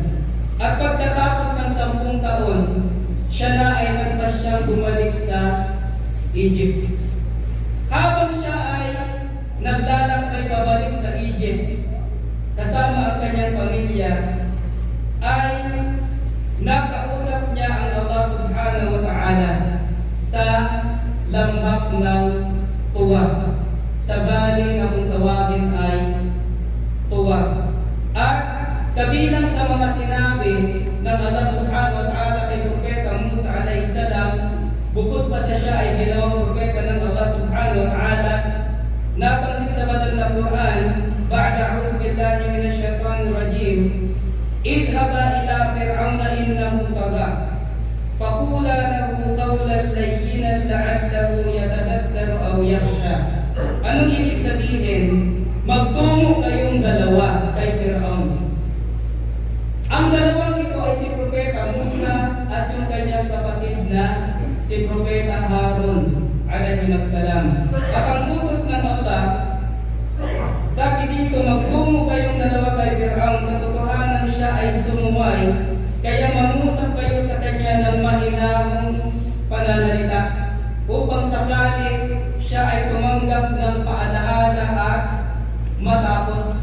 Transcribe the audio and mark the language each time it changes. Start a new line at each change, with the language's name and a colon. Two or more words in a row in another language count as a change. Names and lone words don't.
Filipino: At pagkatapos ng 10 taon, siya na ay nagpasyang bumalik sa Egypt. Habang siya ay naglalakbay pabalik sa Egypt, kasama ang kanyang pamilya, ay nakausap niya ang Allah
Arabic: سبحانه وتعالى
Filipino: sa lambak ng Tuwa, sa bali na kung tawagin ay Tuwa. At kabilang sa mga sinabi ng Allah
Arabic: سبحانه وتعالى
Filipino: kay Propeta Musa
Arabic: عليه السلام,
Filipino: bukod pa siya ay ginawang propeta ng Allah
Arabic: سبحانه وتعالى,
Filipino: nabanggit sa banal na Quran,
Arabic: بعد أعوذ بالله من الشيطان الرجيم, اذهبا إلى فرعون إنه طغى فقولا له قولا لينا لعله يتذكر أو يخشى.
Filipino: Anong ibig sabihin? Magtungo kayong dalawa kay Fir'aun. Ang dalawang ito ay si Propeta Musa at yung kanyang kapatid na si Propeta Harun
Arabic: عليه السلام.
Filipino: At ang utos ng Allah, sabi dito, magtungo kayong dalawa kay Fir'aun Fir'aun, katotohanan siya ay sumuway, kaya mangusap kayo sa kanya ng mahinahong pananalita, upang sakali siya ay tumanggap ng paalaala at matakot.